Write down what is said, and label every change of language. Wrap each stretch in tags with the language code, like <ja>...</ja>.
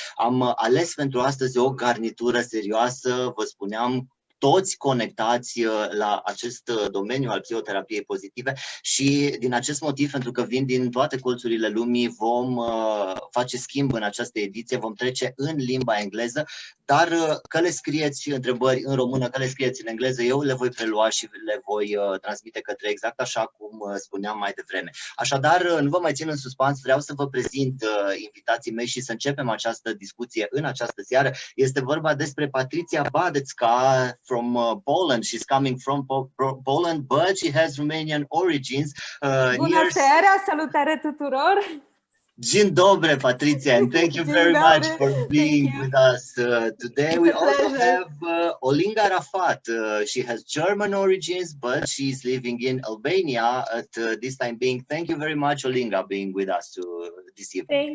<ro>Am ales pentru astăzi o garnitură serioasă, vă spuneam, toți conectați la acest domeniu al psihoterapiei pozitive și din acest motiv, pentru că vin din toate colțurile lumii, vom face schimb în această ediție, vom trece în limba engleză, dar că le scrieți întrebări în română, că le scrieți în engleză, eu le voi prelua și le voi transmite către exact așa cum spuneam mai devreme. Așadar, nu vă mai țin în suspans, vreau să vă prezint invitații mei și să începem această discuție în această seară. Este vorba despre Patrycja BADECKA</ro> <en>from Poland. She's coming from Poland, but she has Romanian origins.</en> <ro>Bună seara, salutare tuturor!</ro> <pl>Dzień dobry,</pl> <en>Patrycja, and thank you very much for being with us today. We also have Olinga RAFAT. She has German origins, but she's living in Albania at this time being. Thank you very much, Olinga, being with us this evening.</en>